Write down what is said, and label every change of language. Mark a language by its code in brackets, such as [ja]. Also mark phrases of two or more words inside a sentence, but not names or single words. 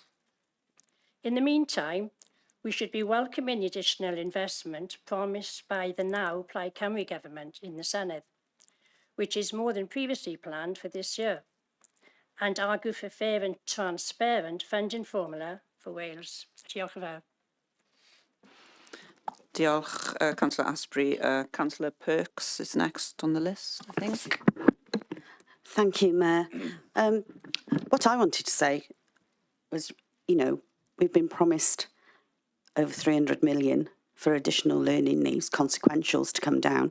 [en] In the meantime, we should be welcoming the additional investment promised by the now Plaid Cymru government in the Senedd, which is more than previously planned for this year, and argue for fair and transparent funding formula for Wales. [cy] Diolch yn fawr. Diolch, [en] Councillor Asprey. Councillor Perks is next on the list, I think. Thank you, Mayor. What I wanted to say was, you know, we've been promised over 300 million for additional learning needs, consequentials to come down.